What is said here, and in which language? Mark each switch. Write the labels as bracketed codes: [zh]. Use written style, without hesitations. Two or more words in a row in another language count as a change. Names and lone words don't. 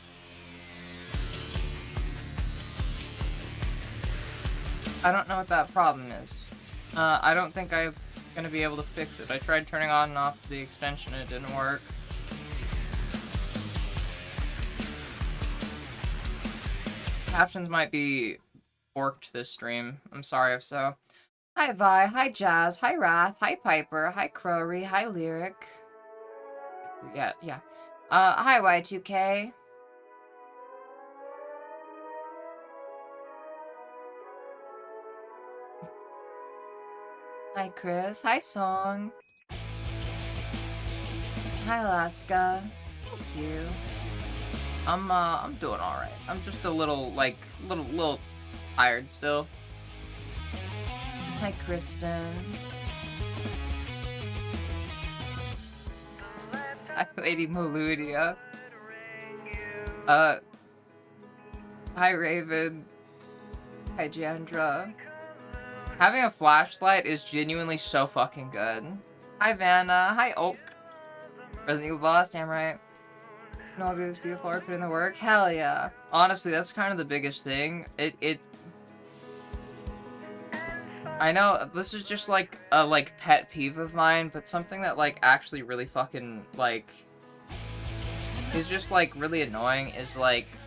[en] I don't know what that problem is. I don't think I'm gonna be able to fix it. I tried turning on and off the extension, it didn't work. Captions might be forked this stream. I'm sorry if so. Hi Vi, hi Jazz, hi Wrath, hi Piper, hi Crowry, hi Lyric. Yeah. Hi Y2K. Hi Chris, hi Song. Hi Alaska. Thank you. I'm doing alright. I'm just a little little tired still. Hi Kristen. Hi Lady Meludia. Hi Raven. Hi Jandra. Having a flashlight is genuinely so fucking good. Hi Vanna. Hi Oak. Resident Evil Boss, damn right. No, I'll do this beautiful art, put in the work. Hell yeah. Honestly, that's kind of the biggest thing. I know this is just like a pet peeve of mine, but something that like actually really fucking like is just like really annoying is like